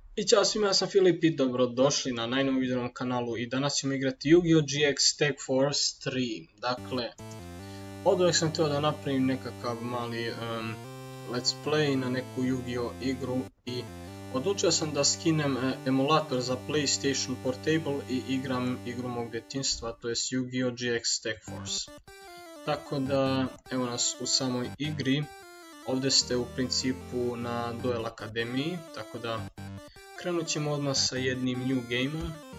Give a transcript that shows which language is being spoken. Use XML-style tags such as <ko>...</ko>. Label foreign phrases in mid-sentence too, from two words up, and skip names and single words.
<bs>I ćao svima, ja sam Filip i dobrodošli na najnovom video na kanalu i danas ćemo igrati Yu-Gi-Oh! GX Tag Force 3. Dakle, od uvijek sam htio da napravim nekakav mali</bs> <en>let's play</en> <bs>na neku Yu-Gi-Oh! Igru i odlučio sam da skinem emulator za PlayStation Portable i igram igru mog djetinjstva, to je Yu-Gi-Oh! GX Tag Force. Tako da, evo nas u samoj igri. Ovdje ste u principu na Duel Akademiji, tako da krenut ćemo odmah sa jednim</bs> <en>new gameom.</en>